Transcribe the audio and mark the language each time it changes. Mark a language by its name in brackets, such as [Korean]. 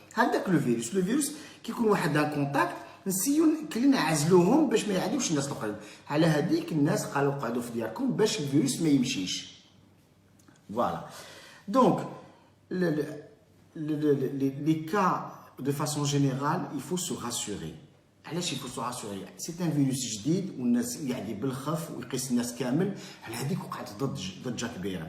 [French] Le virus, qui est en contact, [Arabic] نسيو كلنا عزلوهم باش ما يعديوش الناس الاخرين. على هذيك الناس قالوا قعدوا في دياركم باش الفيروس ما يمشيش. [French] Voilà. Donc, les cas, de façon générale, il faut se rassurer. [Arabic] علاش [French] il faut se rassurer? C'est un virus [Arabic] جديد والناس يعدي بالخف ويقيس الناس كامل على هذيك وقعت ضجة كبيرة.